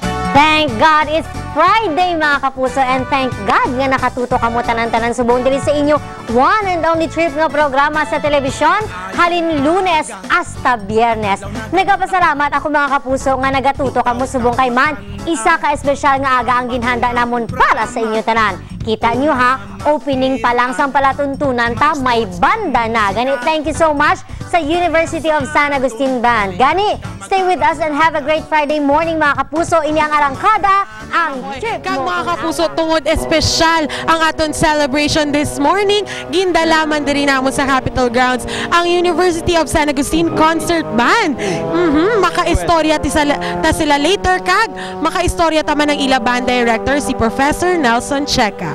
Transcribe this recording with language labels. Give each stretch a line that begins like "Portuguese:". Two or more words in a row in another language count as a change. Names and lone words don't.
English: Thank God it's Friday
Hiligaynon: mga kapuso,
English: and thank God
Hiligaynon: nga nakatuto kamo tanan-tanan subong diri sa inyo
English: one and only trip
Hiligaynon: nga programa sa telebisyon halin Lunes hasta Biyernes. Nagapasalamat ako mga kapuso nga nagatuto kamo subong kay man isa ka espesyal nga aga ang ginhanda namon para sa inyo tanan. Kita nyo ha, opening pa lang sang palatuntunan ta, may banda na. Gani,
English: thank you so much sa University of San Agustin Band.
Hiligaynon: Gani,
English: stay with us and have a great Friday morning
Hiligaynon: mga kapuso. Ini ang arangkada, ang trip mo. Mga kapuso, tungod espesyal ang aton celebration
English: this morning.
Hiligaynon: Gindalaman din namon sa Capitol Grounds ang University of San Agustin Concert Band. Maka-istorya ta sila later kag, maka-istorya taman ng ila
English: band director
Hiligaynon: si Professor Nelson Checa.